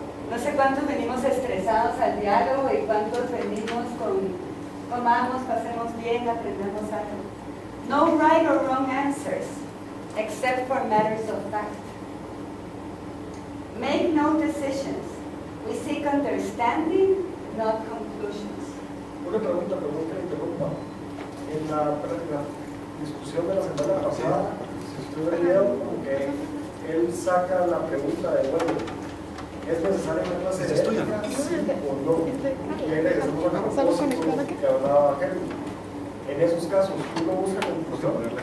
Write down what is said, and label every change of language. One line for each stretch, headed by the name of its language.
Spanish: No sé cuántos venimos estresados al diálogo y cuántos venimos con comamos, pasemos bien, aprendamos algo.
English: No right or wrong answers, except for matters of fact. Make no decisions. We seek understanding, not conclusions.
Spanish: Una pregunta, perdón que interrumpa. En la discusión de la semana pasada, si usted vio que él saca la pregunta de, bueno, ¿es necesaria una clase de ética, sí o no? Y él regresamos a propósito que hablaba Helmut. En esos casos, ¿uno busca conclusión?